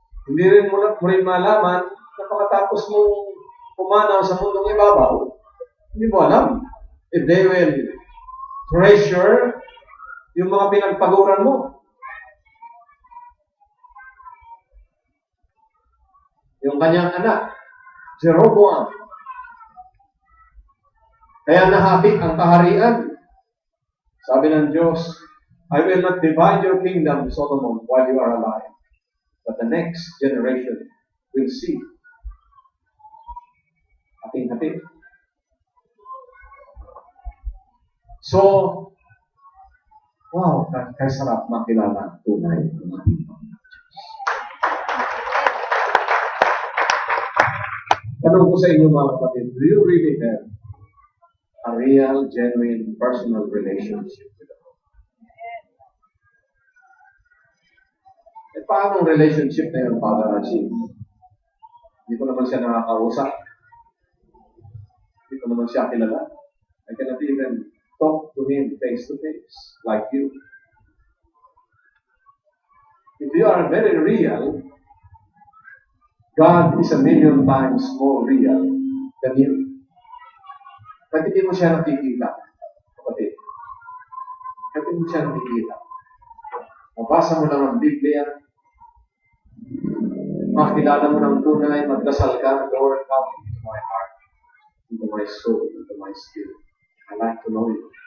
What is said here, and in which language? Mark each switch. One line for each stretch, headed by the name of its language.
Filipino: Hindi rin mo rin malaman na pagkatapos mong pumanaw sa mundong ibabaw, hindi mo alam
English: if they will treasure
Filipino: yung mga pinagpaguran mo. Yung kanyang anak, Jeroboam. Kaya nahapik ang kaharian. Sabi ng Diyos,
English: I will not divide your kingdom, Solomon, while you are alive. But the next generation will see.
Filipino: Ating-ating. So, wow, kaya sarap makilala tunay ng ating Panginoon. Tanong ko sa inyo mga kapatid,
English: do you really have a real, genuine, personal relationship with the Lord?
Filipino: Eh, paano ang relationship na yun, Father Archie? Hindi ko naman siya nakakausap. Hindi ko naman siya kilala.
English: I cannot even talk to him face to face, like you. If you are very real, God is a million times more real than you.
Filipino: Kahit hindi mo siya nakikita, kapatid. Kahit hindi mo siya nakikita. Mabasa mo lang ang Biblia, makilala mo ng tunay, magdasal ka,
English: Lord, come into my heart, into my soul, into my spirit. I like to know you.